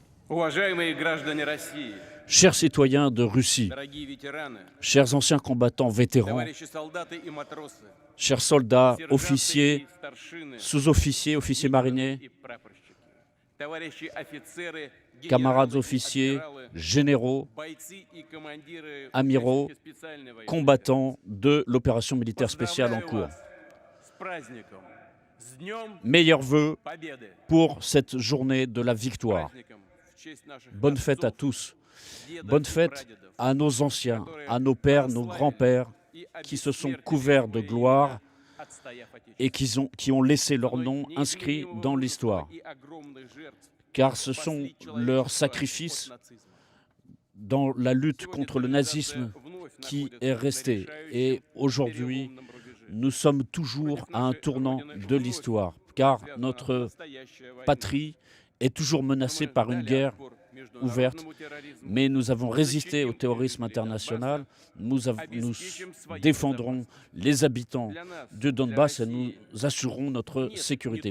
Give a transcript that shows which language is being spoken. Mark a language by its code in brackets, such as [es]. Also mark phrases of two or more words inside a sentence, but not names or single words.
[ru] Уважаемые граждане России, [fr] Chers citoyens de Russie, [ru] дорогие ветераны, [fr] chers anciens combattants vétérans, [ru] товарищи солдаты и матросы, [fr] chers soldats, [ru] сержанты [fr] officiers, [ru] и старшины, [fr] sous-officiers, officiers [ru] лейтенанты [fr] mariniers, [ru] и прапорщики, товарищи офицеры, [fr] camarades [ru] генералы и [fr] officiers, [ru] адмиралы, [fr] généraux, [ru] бойцы и командиры [fr] amiraux, [ru] участники специальной военной [fr] combattants de l'opération militaire [ru] операции. [fr] spéciale en [ru] Поздравляю [fr] cours. [ru] вас с праздником, с Днем [fr] Meilleurs vœux [ru] Победы, [fr] pour cette journée de la victoire. [ru] праздником в честь наших [fr] Bonne fête à [ru] отцов, [fr] tous. [ru] дедов [fr] Bonne [ru] и [fr] fête [ru] прадедов, [fr] à nos anciens, à nos pères, nos grands-pères, [ru] и [fr] qui se sont [ru] обессмертили [fr] couverts de [ru] свои [fr] gloire [ru] имена, отстояв Отечество. [fr] et qui ont laissé leur nom inscrit dans l'histoire, car ce sont leurs sacrifices dans la lutte contre le nazisme qui est resté. Et aujourd'hui, nous sommes toujours à un tournant de l'histoire, car notre patrie est toujours menacée par une guerre ouverte, mais nous avons résisté au terrorisme international, nous défendrons les habitants du Donbass et nous assurerons notre sécurité.